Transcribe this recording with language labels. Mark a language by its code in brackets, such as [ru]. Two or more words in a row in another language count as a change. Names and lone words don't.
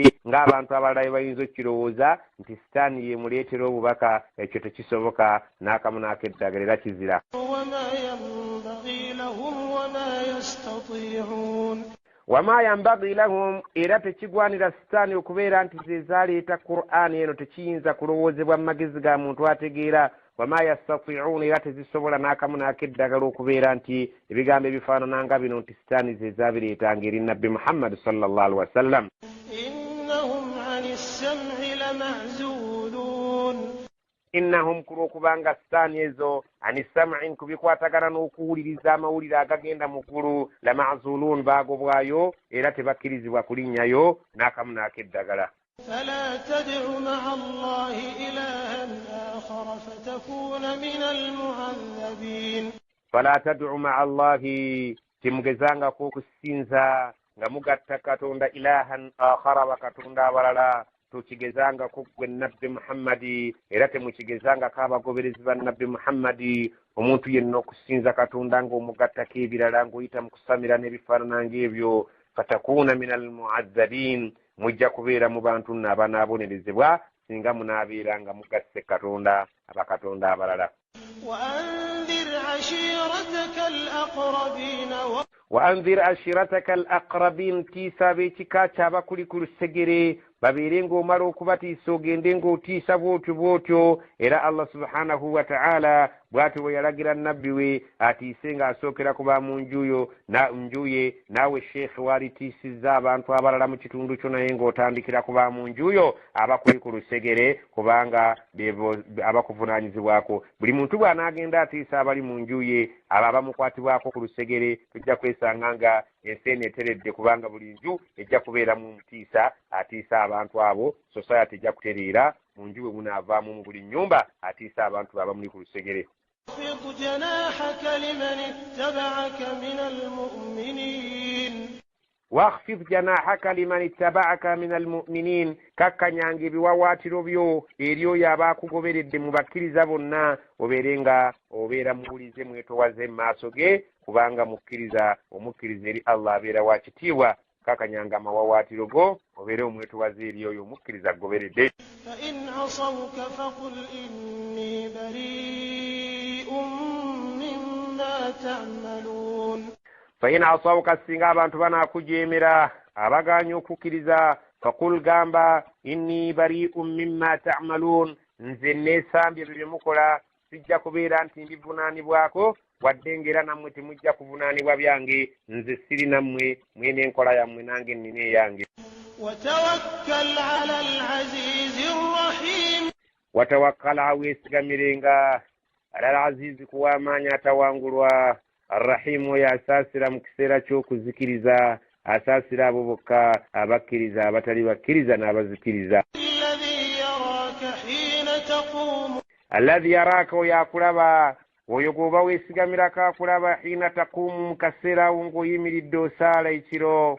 [lg] ng'abantu abalala bayinza okukirowooza nti sitaani yemuleetera obubaka ekyo tekisoboka n'akamu n'akeddagala era kizira [ar] وما ينبغي لهم [lg] era tekigwanira sitaani okubeera nti ze zaleeta qur'ani eno tekiyinza kulowoozebwa mu magezi ga muntu ategeera [ar] وما يستطيعون [lg] era tezisobola n'akamu n'akeddagala okubeera nti ebigambo ebifaanana nga bino nti sitaani ze zabireetanga eri nabbi muhammadi [ar] صلى الله عليه وسلم. إنهم عن السمع لمعزولون [lg] innahum kulwokubanga sitaani ezo [ar] عن السمع [lg] kubikwatagana n'okuwuliriza amawulire agagenda mu ggulu [ar] لمعزولون [lg] baagobwayo era tebakkirizibwa kulinnyayo n'akamu n'akeddagala. [ar] فلا تدع مع الله إلها آخر فتكون من المعذبين فلا تدع مع الله [lg] timugezangako okusinza nga mugatta katonda [ar] إلها آخر [lg] bakatonda abalala tukigezangako gwe nabbi muhammadi era temukigezangako abagoberezi ba nabbi muhammadi. omuntu yenna okusinza katonda ng'omugattako ebirala ng'oyita mu kusamira n'ebifaanana ng'ebyo [ar] فتكون من المعذبين [lg] mujja kubeera mu bantu n'abanaabonerezebwa singa munaabeera nga mugasse katonda abakatonda abalala. [ar] وأنذر عشيرتك الأقربين وأنذر عشيرتك الأقربين [lg] tiisa b'ekika ky'abakuli ku lusegere babeere ng'omala okubatiisa ogende ng'otiisa bw'otyo era Allah [ar] سبحانه وتعالى [lg] bw'atyo bwe yalagira nabbi we atiise ng'asookera ku ba mu njuye naawe sheekhe waalitiisizza abantu abalala mu kitundu kyo naye ng'otandikira ku ba mu njuyo abakuli ku lusegere kubanga abakuvunaanyizibwako. buli muntu bw'anaagenda atiisa abali mu njuye abo abamukwatibwako ku lusegere tujja kwesanga nga ensi eno eteredde kubanga buli nju ejja kubeeramu omutiisa atiisa abantu abo. society ejja kutereera mu nju bwe munaavaamu mu buli nnyumba atiisa abantu abamuli ku lusegere. [ar] واخفض جناحك لمن اتبعك من المؤمنين واخفض جناحك لمن اتبعك من المؤمنين [lg] kakkanyanga ebiwawaatiro byo eri oyo abaakugoberedde mu bakkiriza bonna obeera muwulize mwetowaze mu maaso ge kubanga omukkiriza eri Allah abeera wa kitiibwa. kakkanyanga amawawaatiro go obeere omwetowaze eri oyo omukkiriza agoberedde. [ar] فإن عصوك فقل إني بريء مما تعملون فإن عصوك [lg] singa abantu banaakujeemera abagaanye okukkiriza faqul gamba [ar] إني بريء مما تعملون [lg] nze neesambye bye mukola sijja kubeera nti ndivunaanibwako wadde ngera nammwe temujja kuvunaanibwa byange nze siri nammwe mwene enkola yammwe nange nnina eyange. [ar] وتوكل على العزيز الرحيم [lg] watawakkala aweesigamirenga [ar] على العزيز [lg] kuwamaanyi atawangulwa arrahimu oyo asaasira mu kiseera ky'okuzikiriza asaasira abo bokka abakkiriza abatali bakkiriza n'abazikiriza. [ar] الذي يراك [lg] oyo akulaba oyo gwoba weesigamirako akulaba [ar] حين تقوم [lg] mu kaseera awo ng'oyimiridde osaala ekiro.